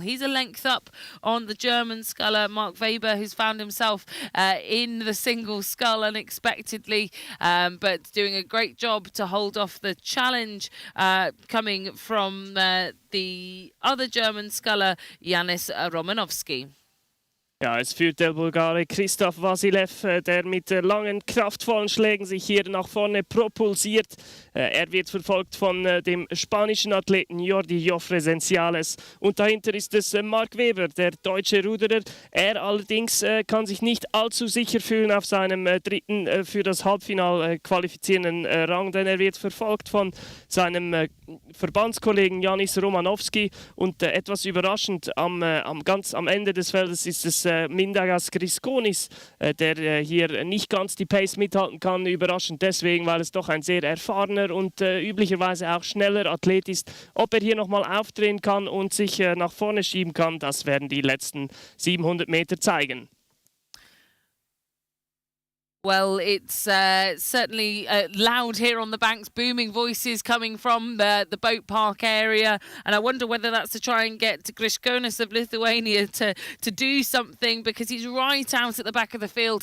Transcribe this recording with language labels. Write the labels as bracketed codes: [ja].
[en] He's a length up on the German sculler, Mark Webber, who's found himself in the single scull unexpectedly, but doing a great job to hold off the challenge coming from the other German sculler, Yanis Romanovski. [de] Ja, es führt der Bulgare Christoph Vasiljev, der mit langen, kraftvollen Schlägen sich hier nach vorne propulsiert. Er wird verfolgt von dem spanischen Athleten Jordi Jofre Sensiales. Und dahinter ist es Mark Webber, der deutsche Ruderer. Er allerdings kann sich nicht allzu sicher fühlen auf seinem dritten für das Halbfinale qualifizierenden Rang, denn er wird verfolgt von seinem Verbandskollegen Yanis Romanovski. Und etwas überraschend, ganz am Ende des Feldes ist es Mindaugas Griškonis, der hier nicht ganz die Pace mithalten kann. Überraschend deswegen, weil es doch ein sehr erfahrener und üblicherweise auch schneller Athlet ist. Ob er hier nochmal aufdrehen kann und sich nach vorne schieben kann, das werden die letzten 700 Meter zeigen. [en] Well, it's certainly loud here on the banks, booming voices coming from the boat park area. And I wonder whether that's to try and get Griškonis of Lithuania to do something, because he's right out at the back of the field.